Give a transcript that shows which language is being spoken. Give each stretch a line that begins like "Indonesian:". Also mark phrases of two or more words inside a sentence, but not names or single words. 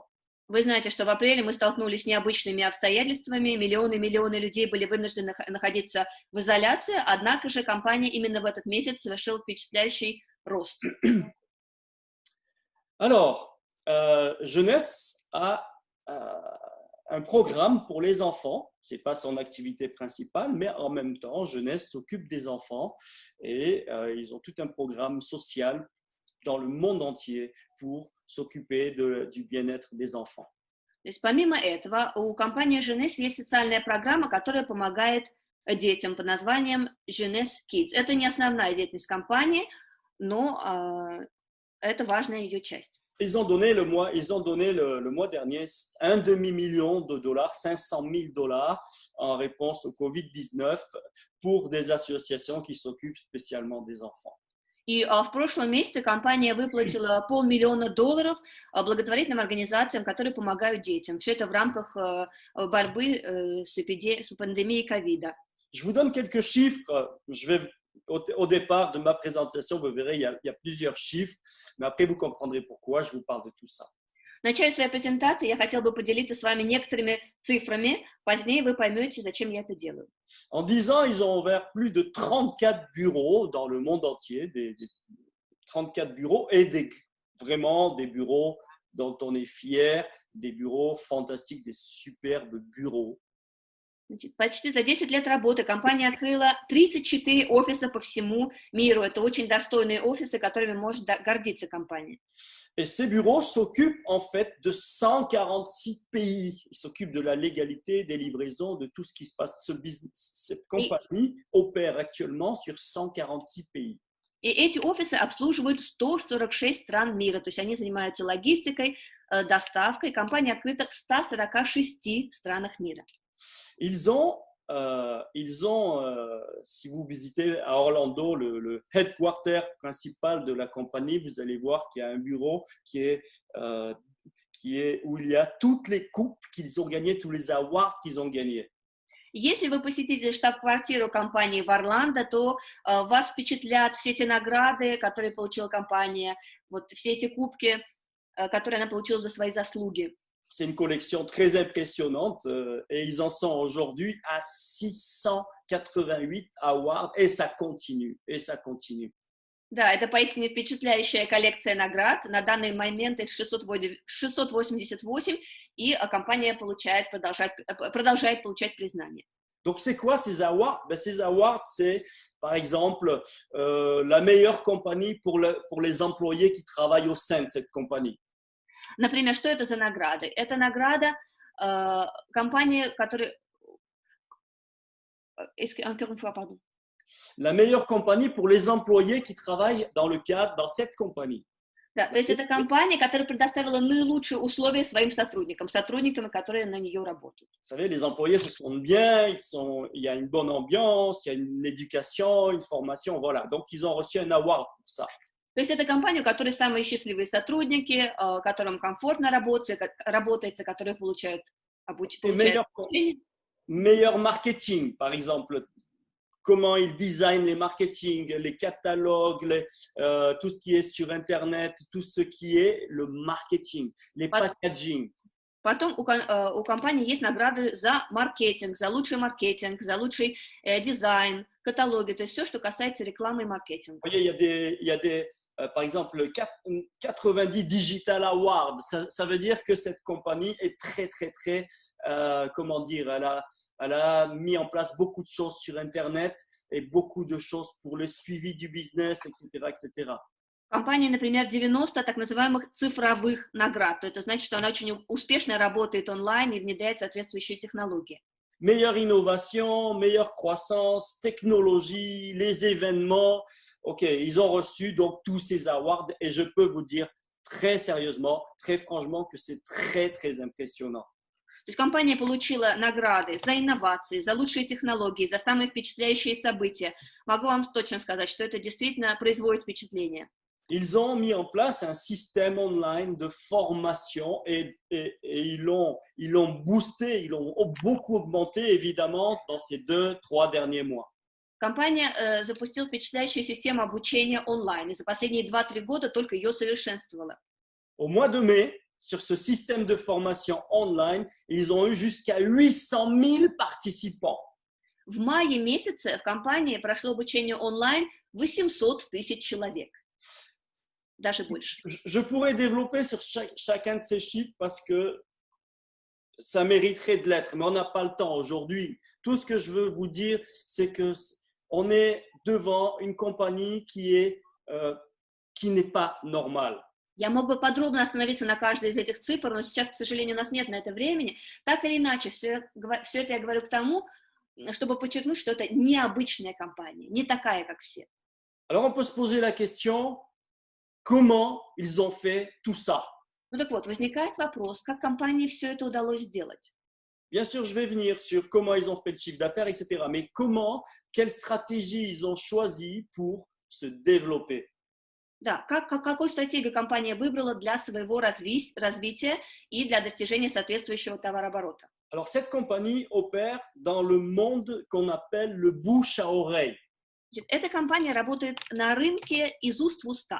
Russian: Вы знаете, что в апреле мы столкнулись с необычными обстоятельствами, миллионы людей были вынуждены находиться в изоляции, однако же компания именно в этот месяц совершила впечатляющий рост.
French: Alors, Jeunesse a un programme pour les enfants. Ce n'est pas son activité principale, mais en même temps, Jeunesse s'occupe des enfants et ils ont tout un programme social dans le monde entier pour s'occuper du bien-être des enfants.
Russian: То есть помимо этого, у компании Jeunesse есть социальная программа, которая помогает детям под названием Jeunesse Kids. Это не основная деятельность компании, но это важная ее часть.
French: Ils ont donné le mois dernier $1,5 million, $500 000 en réponse au COVID-19 pour des associations qui s'occupent spécialement des enfants.
Russian: И в прошлом месяце компания выплатила $500 000 благотворительным организациям, которые помогают детям. Все это в рамках борьбы с пандемией ковида.
French: Je vous donne quelques chiffres. Au départ de ma présentation, vous verrez, il y a plusieurs chiffres, mais après, vous comprendrez pourquoi je vous parle de tout ça.
Russian: В начале своей презентации я хотела бы поделиться с вами некоторыми цифрами. Позднее вы поймете, зачем я это делаю.
French: En 10 ans, ils ont ouvert plus de 34 bureaux dans le monde entier, des 34 bureaux et vraiment des bureaux dont on est fier, des bureaux fantastiques, des superbes bureaux.
Russian: Значит, почти за 10 лет работы компания открыла 34 офиса по всему миру. Это очень достойные офисы, которыми может гордиться компания.
French: Et ces bureaux s'occupent en fait de 146 pays. Ils s'occupent de la légalité, des livraisons, de tout ce qui se passe. Cette compagnie opère actuellement sur 146 pays.
Russian: И эти офисы обслуживают 146 стран мира, то есть они занимаются логистикой, доставкой. Компания открыта в 146 странах мира.
French: Ils ont, si vous visitez à Orlando le headquarter principal de la compagnie, vous allez voir qu'il y a un bureau où il y a toutes les coupes qu'ils ont gagnées, tous les awards qu'ils ont gagnés.
Russian: Если вы посетите штаб-квартиру компании в Орландо, то вас впечатлят все те награды, которые получила компания, вот все эти кубки, которые она получила за свои заслуги.
French: C'est une collection très impressionnante et ils en sont aujourd'hui à 688 awards et ça continue, et ça continue.
Russian: Да, это поистине впечатляющая коллекция наград. На данный момент их 688, и компания продолжает получать признание.
French: Donc, c'est quoi ces awards? Ces awards, c'est, par exemple, la meilleure compagnie pour les employés qui travaillent au sein de cette compagnie.
Russian: Например, что это за награды? Это награда компании, которая...
French: Encore une fois, pardon. La meilleure compagnie pour les employés qui travaillent dans cette compagnie.
Russian: Да, то есть это компания, которая предоставила наилучшие условия своим сотрудникам, которые на нее работают.
French: Vous savez, les employés se sentent bien, il y a une bonne ambiance, il y a une éducation, une formation, voilà. Donc, ils ont reçu un award pour ça.
Russian: То есть это компания, у которой самые счастливые сотрудники, которым комфортно работается, которые получают обучение.
French: Meilleur marketing, par exemple. Comment ils designent les marketing, les catalogues, tout ce qui est sur Internet, tout ce qui est le marketing, les packaging.
Russian: Потом у компании есть награды за маркетинг, за лучший дизайн, каталоги, то есть все, что касается рекламы и маркетинга.
French: Il y a des par exemple, 90
English: Digital Awards.
French: Ça veut dire que cette compagnie est très, comment dire, elle a mis en place beaucoup de choses sur Internet et beaucoup de choses pour le suivi du business, etc., etc.
Russian: Компания, например, 90 так называемых цифровых наград. Это значит, что она очень успешно работает онлайн и внедряет соответствующие технологии.
French: Meilleure innovation, meilleure croissance, technologie, les événements. OK, ils ont reçu donc tous ces awards et je peux vous dire très sérieusement, très franchement que c'est très, très impressionnant.
Russian: То есть компания получила награды за инновации, за лучшие технологии, за самые впечатляющие события. Могу вам точно сказать, что это действительно производит впечатление.
French: Ils ont mis en place un système online de formation et ils l'ont boosté, ils l'ont beaucoup augmenté évidemment dans ces 2-3 derniers mois.
Russian: Компания запустила впечатляющую систему обучения онлайн, и за последние 2-3 года только ее совершенствовала.
French: Au mois de mai, sur ce système de formation online, ils ont eu jusqu'à 800 000 participants.
Russian: В мае месяце в компании прошло обучение онлайн 800 тысяч человек. Даже больше.
French: Je pourrais développer sur chacun de ces chiffres parce que ça mériterait de l'être, mais on n'a pas le temps aujourd'hui. Tout ce que je veux vous dire, c'est qu'on est devant une compagnie qui n'est pas normale.
Russian: Я мог бы подробно остановиться на каждой из этих цифр, но сейчас, к сожалению, у нас нет на это времени. Так или иначе, все это я говорю к тому, чтобы подчеркнуть, что это необычная компания, не такая, как все.
French: Alors on peut se poser la question, comment ils ont fait tout ça?
Russian: Ну так вот, возникает вопрос, как компании все это удалось сделать?
French: Bien sûr, je vais venir sur comment ils ont fait le chiffre d'affaires, etc. Mais quelle stratégie ils ont choisi pour se développer?
Russian: Да, какую стратегию компания выбрала для своего развития и для достижения соответствующего товарооборота?
French: Alors, cette compagnie opère dans le monde qu'on appelle le bouche à oreille.
Russian: Эта компания работает на рынке из уст в уста.